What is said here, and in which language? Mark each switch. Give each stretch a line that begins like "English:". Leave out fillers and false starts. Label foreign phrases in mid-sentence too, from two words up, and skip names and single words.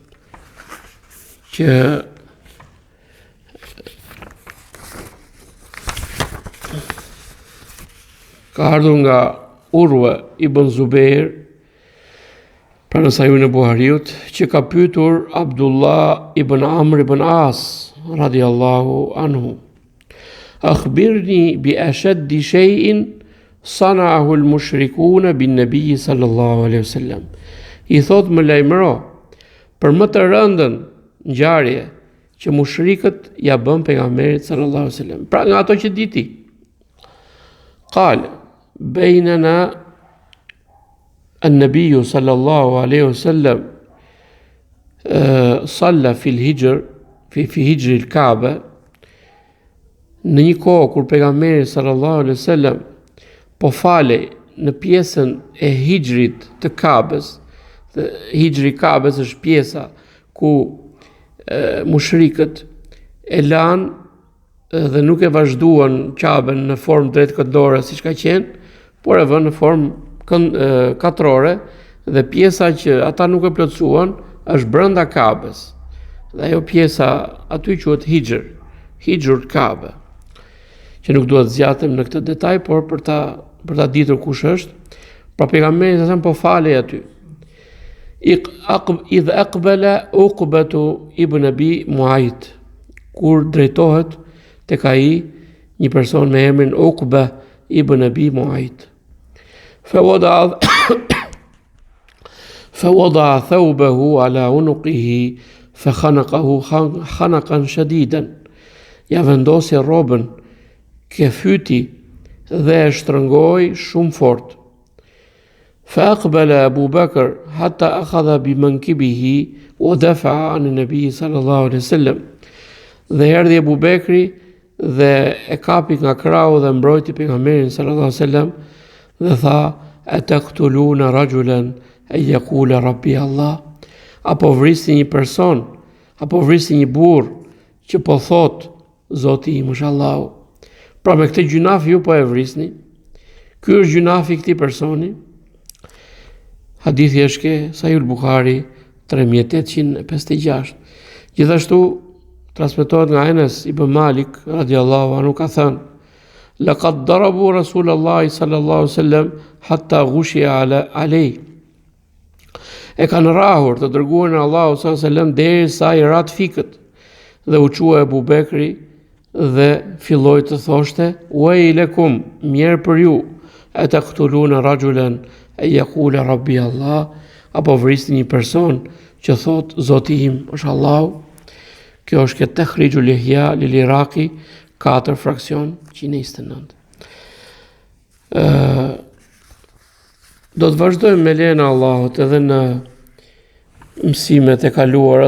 Albanian: që ka ardhur nga Urwa ibn Zubair, pra në Sahihun e Buhariut, që ka pyetur Abdullah ibn Amr ibn As
Arabic: رضي الله عنه: أخبرني بأشد شيء صنعه المشركون بالنبي صلى الله عليه وسلم.
Albanian: I thot, më lajmëro për më të rëndën ngjarje që mushrikët ja bën pejgamberit
Arabic: صلى الله عليه وسلم.
Albanian: Pra nga ato që di ti.
Arabic: قال بينا النبي صلى الله عليه وسلم صلى في الحجر في حجر الكعبة.
Albanian: Në një kohë kur pejgamberi
Arabic: صلى الله عليه وسلم
Albanian: po falej në pjesën e hijrit të Kabës. Hijri i Kabës është pjesa ku mushrikët e lanë dhe nuk e vazhduan Kabën në formë drejtkëndore siç ka qenë, por e vënë në formë katrore, dhe pjesa që ata nuk e plotësuan është brenda Kabës. Dhe ajo pjesa aty quhet Hijrul Kabe, që nuk duhet zgjatem në këtë detaj, por për ta ditur kush është. Pra pejgamberi sa po falej aty.
Arabic: إذ أقبل عقبة بن أبي معيط,
Albanian: kur drejtohet tek ai një person me emrin Uqba ibn Abi Muayt.
Arabic: فوضع ثوبه على عنقه فخنقه خنقا شديدا.
Albanian: Ja vendosi rrobën ke fyti dhe e shtrëngoi shumë fort.
Arabic: فأقبل أبو بكر حتى أخذ بمنكبه ودفع عن النبي صلى الله عليه وسلم.
Albanian: Dhe erdhi Abu Bekri dhe e kapi nga krau dhe mbrojti pejgamberin
Arabic: صلى الله عليه وسلم
Albanian: dhe tha:
Arabic: "أتقتلون رجلا أن يقول ربي الله?"
Albanian: Apo vrisni një person, apo vrisni një burr që po thot Zoti im është Allahu. Pra me këtë gjunaf ju po e vrisni. Ky është gjunafi i këtij personi. Hadithi është ke Sahih Buhari 3856. Gjithashtu transmetohet nga Enes ibn Malik
Arabic: رضي الله عنه
Albanian: ka thënë:
Arabic: "لقد ضربوا رسول الله صلى الله عليه وسلم حتى غشي عليه."
Albanian: E kanë rrahur të dërguarin e Allahut
Arabic: صلى الله عليه وسلم
Albanian: derisa i rat fikët dhe u qua Ebu Bekri dhe filloi të thoshte: "Wailakum, mirë për ju,
Arabic: أتقتلون رجلا أن يقول ربي الله."
Albanian: Apo vrisni një person që thot Zoti im është Allahu. Kjo është këtë Tahrijul Ihya lil Iraqi 4 fraksion 129. Do të vazhdojmë me lejen e Allahut edhe në mësimet e kaluara.